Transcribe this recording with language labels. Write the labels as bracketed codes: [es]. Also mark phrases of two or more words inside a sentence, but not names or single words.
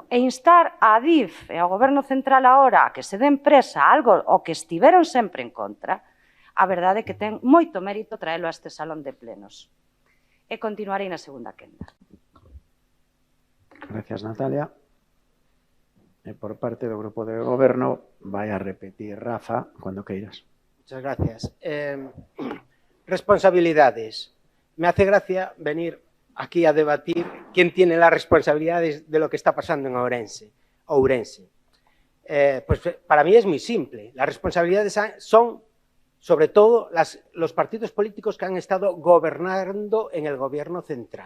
[gl] E instar a Adif e ao Goberno Central agora a que se den presa algo o que estiveron sempre en contra, a verdade é que ten moito mérito traelo a este salón de plenos. E continuarei na segunda quenda. Gracias, Natalia. E por parte do Grupo de Goberno, vai a repetir Rafa cando queiras. [es] Muchas gracias. Responsabilidades. Me hace gracia venir aquí a debatir quién tiene las responsabilidades de lo que está pasando en Ourense. Pues para mí es muy simple. Las responsabilidades son sobre todo los partidos políticos que han estado gobernando en el gobierno central.